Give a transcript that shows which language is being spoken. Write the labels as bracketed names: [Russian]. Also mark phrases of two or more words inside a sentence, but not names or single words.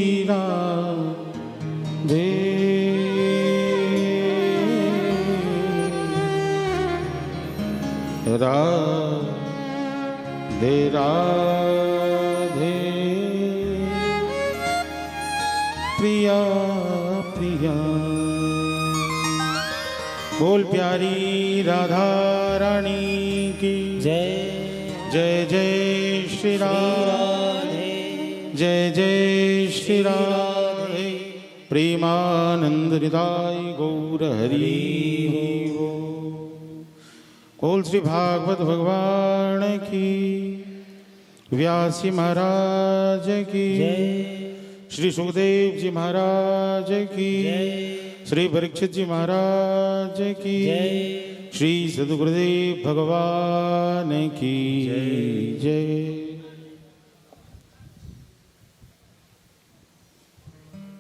[Hindi] राधे राधे राधे प्रिया प्रिया बोल प्यारी राधा रानी की जय जय जय श्री राम जय जय श्री राधे प्रेमानंद हृदय गौर हरि बोल श्री भागवत भगवान की व्यास जी महाराज की श्री सुखदेव जी महाराज की श्री परीक्षित जी महाराज की श्री सद्गुरुदेव भगवान की जय।